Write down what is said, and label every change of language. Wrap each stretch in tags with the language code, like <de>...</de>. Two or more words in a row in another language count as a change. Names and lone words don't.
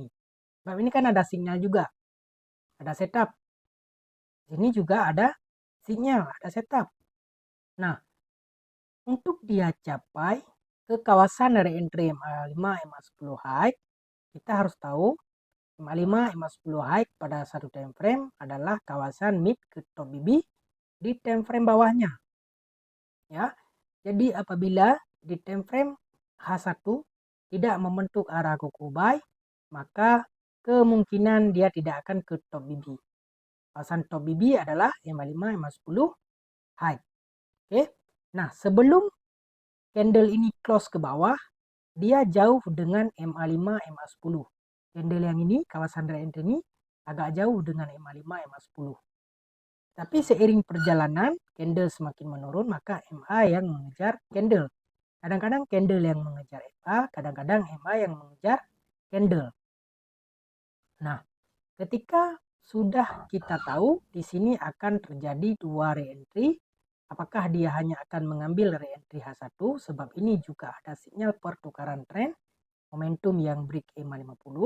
<ms>Sebab ini kan ada sinyal juga. Ada setup. Ini juga ada sinyal, ada setup. Nah, untuk dia capai ke kawasan re-entry MA5, MA10 high, kita harus tahu MA5, MA10 high pada satu</ms> <en>time frame</en> <ms>adalah kawasan mid ke top BB di</ms> <en>time frame</en> <ms>bawahnya. Ya. Jadi apabila di time frame H1 tidak membentuk arah kuku buy, maka kemungkinan dia tidak akan ke top BB. Kawasan top BB adalah MA5, MA10 high. Oke. Nah, sebelum candle ini close ke bawah, dia jauh dengan MA5, MA10. Candle yang ini, kawasan re-entry ini agak jauh dengan MA5, MA10. Tapi seiring perjalanan, candle semakin menurun, maka MA yang mengejar candle. Kadang-kadang candle yang mengejar MA, kadang-kadang MA yang mengejar candle. Nah, ketika sudah kita tahu di sini akan terjadi dua re-entry, apakah dia hanya akan mengambil re-entry H1 sebab ini juga ada sinyal pertukaran tren, momentum yang break EMA50.</ms>